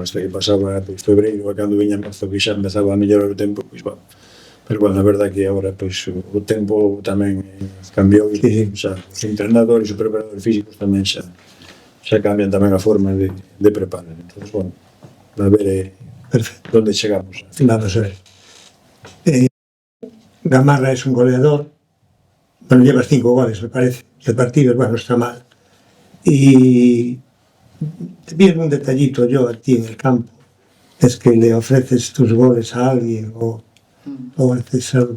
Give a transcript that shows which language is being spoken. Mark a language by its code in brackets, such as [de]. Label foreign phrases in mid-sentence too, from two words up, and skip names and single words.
[gl] Hasta que pasaba, pois, febreiro, cando viña marzo, que xa empezaba a mellorar o tempo, pois, bueno. Pero, bueno, a verdade que agora, pois, o tempo tamén cambiou e xa os entrenadores e os preparadores físicos tamén xa cambian tamén a forma de preparar. Entón, bueno, a ver onde chegamos. Vamos a ver. [es] Gamarra es un goleador, bueno, llevas 5 goles, me parece, de partidos, bueno, está mal. Y te pido un detallito yo a ti en el campo, es que le ofreces tus goles a alguien o haces algo.